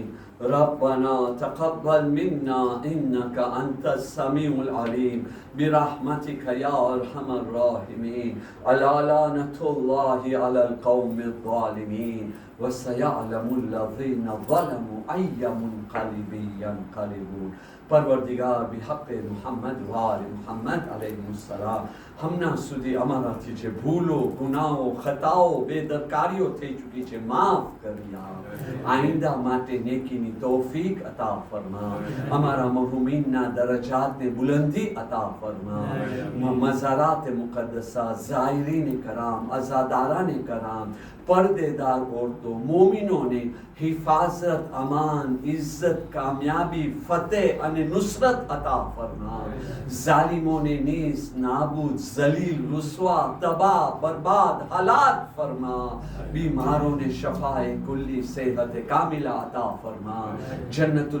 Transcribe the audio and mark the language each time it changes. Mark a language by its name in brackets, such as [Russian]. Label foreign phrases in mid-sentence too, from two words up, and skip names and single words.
[Arabic] ربنا تقبل منا إنك أنت السميع العليم برحمتك يا أرحم الراحمين. ألا لعنة الله على القوم الظالمين وسيعلم الذين ظلموا أي منقلب ينقلبون. [Gujarati] પરવરદિગાર, બિહક્કે મુહમ્મદ વ આલે મુહમ્મદ અલૈહિસ્સલામ, હમણાં સુધી અમારાથી જે ભૂલો, ગુનાઓ, ખતાઓ, બેદરકારીઓ થઈ ચૂકી છે, માફ કરી આપ. આઈંદા માટે નેકીની તૌફીક અતા ફરમા. અમારા મરહુમીનના દરજાતને બુલંદી અતા ફરમા. મઝારાત મુકદ્દસા, ઝાયરીને કરામ, અઝાદારાને કરામ, પર્દેદાર ઓરતો મોમિનો ને હિફાજત અમાન ઇજ્જત કામયાબી ફતેહ અને નુસરત અતા ફરમા જાલિમો ને નીસ નાબૂદ જલીલ રુસવા તબાહ બરબાદ હલાક ફરમા બીમારો ને શફાએ કુલ્લી સેહત કામિલા અતા ફરમા જન્નતુલ